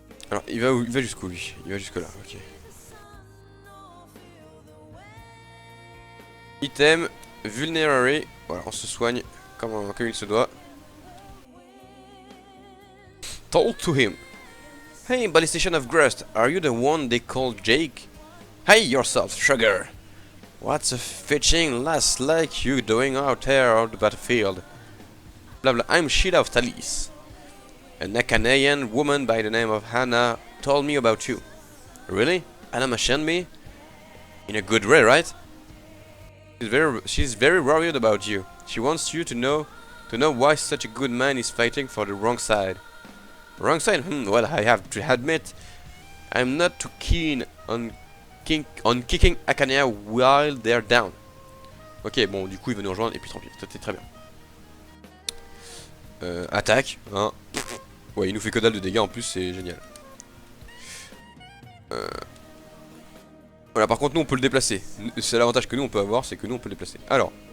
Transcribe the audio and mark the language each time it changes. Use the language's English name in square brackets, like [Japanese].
[French] Alors il va où? Il va jusqu'où lui? Il va jusque là, ok. [English] Item, vulnerary. [French] Voilà, on se soigne comme il se doit. [English] Talk to him. Hey, Ballistician of Grust, are you the one they call Jake? Hey yourself, Sugar. What's a fetching lass like you doing out here on the battlefield? Blah blah, I'm Sheila of Talis. A Nakanayan woman by the name of Hannah told me about you. Really? Anna Mashenmi? In a good way, right? She's very worried about you. She wants you to know why such a good man is fighting for the wrong side. Wrong side? Well, I have to admit, I'm not too keen on kicking Akania while they're down. [French] Ok, bon, du coup, il va nous rejoindre, et puis tant pis, c'était très bien. Attaque, hein. Ouais, il nous fait que dalle de dégâts en plus, c'est génial. Voilà, par contre, nous, on peut le déplacer. C'est l'avantage que nous, on peut avoir, c'est que nous, on peut le déplacer. Alors.